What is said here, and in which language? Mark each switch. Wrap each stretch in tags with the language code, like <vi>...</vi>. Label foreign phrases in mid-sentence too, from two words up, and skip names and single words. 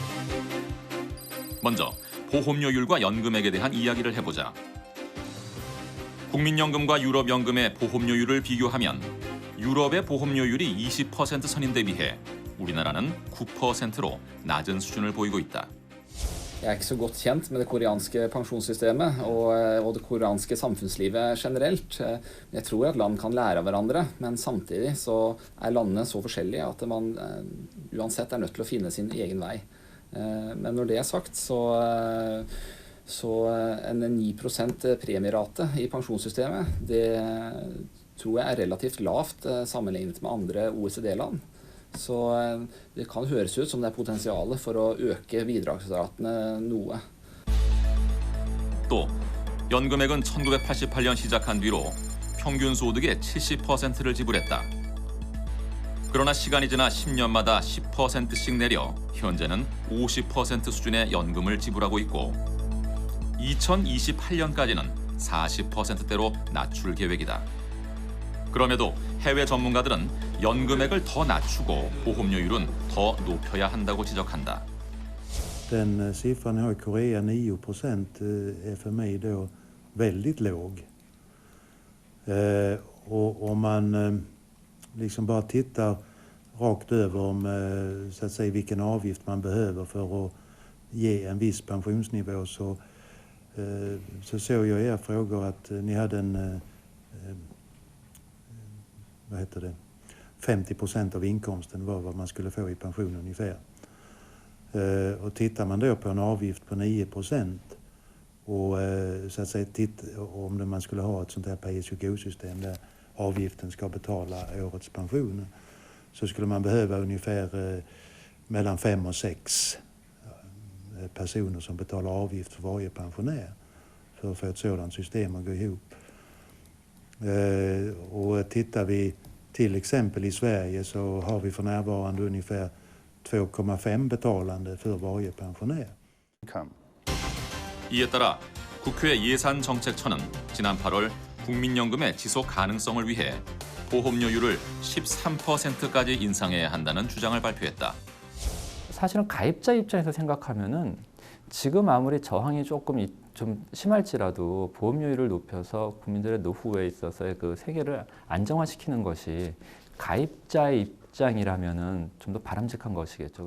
<ko>먼저 보험료율과 연금액에 대한 이야기를 해보자. 국민연금과 유럽연금의 보험료율을 비교하면 유럽의 보험료율이 20% 선인데 비해 우리나라는 9%로 낮은 수준을 보이고 있다.</ko> <no>Jeg er ikke så godt kjent med det koreanske pensjonssystemet og det koreanske samfunnslivet generelt. Jeg tror at land kan lære av hverandre, men samtidig så er landene så forskjellige at man uansett er nødt til å finne sin egen vei. Men når det er sagt, så en 9% premierate i pensjonssystemet, det tror jeg er relativt lavt sammenlignet med andre OECD-land. Så det kan høres ut som det er potensial for å øke bidragsratene noe.</no> <ko>또 연금액은 1988년 시작한 뒤로 평균 소득의 70%를 지불했다. 그러나 시간이 지나 10년마다 10%씩 내려 현재는 50% 수준의 연금을 지불하고 있고 2028년까지는 40%대로 낮출 계획이다. 그럼에도 해외 전문가들은 연금액을 더 낮추고 보험료율은 더 높여야 한다고 지적한다.</ko> <sv>Den siffran har i Korea 9% är för mig då väldigt låg. Och om man liksom bara tittar rakt över om så att säga vilken avgift man behöver för att ge en viss pensionsnivå så såg jag i era frågor att ni hade en vad heter det? 50% av inkomsten var vad man skulle få i pension ungefär. Och tittar man då på en avgift på 9% och så att säga om man skulle ha ett sånt här</sv> <en>pay-as-you-go-</en> <sv>system där avgiften ska betala årets pension så skulle man behöva ungefär mellan 5 och 6 personer som betalar avgift för varje pensionär för att få ett sådant system att gå ihop. Och tittar vi till exempel i Sverige så har vi för närvarande ungefär 2,5 betalande för varje pensionär.</sv> <ko>이에 따라 국회 예산정책처는 지난 8월 국민연금의 지속 가능성을 위해 보험료율을 13%까지 인상해야 한다는 주장을 발표했다. 사실은 가입자 입장에서 생각하면은 지금 아무리 저항이 조금 좀 심할지라도 보험료율을 높여서 국민들의 노후에 있어서의 그 세계를 안정화시키는 것이 가입자의 입장이라면은 좀 더 바람직한 것이겠죠.</ko>